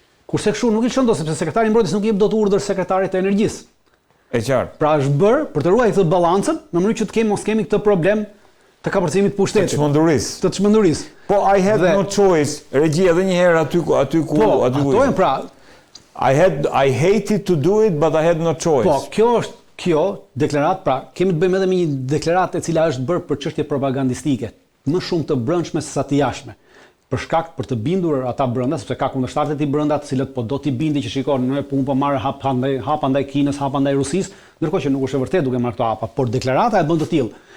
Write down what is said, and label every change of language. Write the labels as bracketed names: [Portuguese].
[Albanian] Kurse kështu nuk i lëshon dot, sepse sekretari i mbrojtjes nuk i jep dot urdhër sekretarit të energjisë. E qartë. Pra është bërë për të ruajtur këtë balancën në mënyrë që të mos kemi këtë problem të kapërcimit të pushtetit. Të çmendurisë. [English] Po I had no choice. [Albanian] Regji edhe një herë aty ku ato janë pra [English] I hated to do it but I had no choice. [Albanian] Po, kjo deklaratë, pra kemi të bëjmë edhe me një deklaratë e cila është bërë për çështje propagandistike, më shumë të brendshme se sa të jashtme. Për të bindur ata brenda, sepse ka kundërshtarët e tij brenda, të cilët po do t'i bindi që shikon, ne po marrë hapa ndaj Kinës, hapa ndaj Rusisë, ndërkohë që nuk është e vërtetë duke marrë këto hapa, por deklarata e bën të tillë.